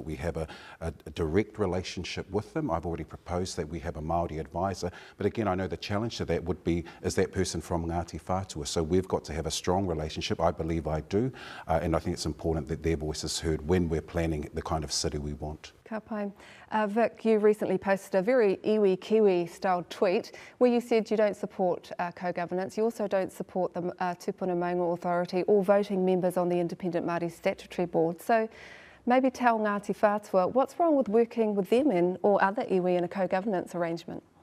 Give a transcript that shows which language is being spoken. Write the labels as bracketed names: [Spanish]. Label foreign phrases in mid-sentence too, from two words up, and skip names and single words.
[English] We have a direct relationship with them. I've already proposed that we have a Māori advisor, but again I know the challenge to that would be, is that person from Ngāti Whātua? So we've got to have a strong relationship. I believe I do, and I think it's important that their voice is heard when we're planning the kind of city we want. [Māori] Ka pai. [English] Vic, you recently posted a very iwi Kiwi style tweet where you said you don't support co-governance, you also don't support the Tupuna Maunga Authority or voting members on the Independent Māori Statutory Board. So maybe tell Ngāti Whātua what's wrong with working with them or other iwi in a co-governance arrangement?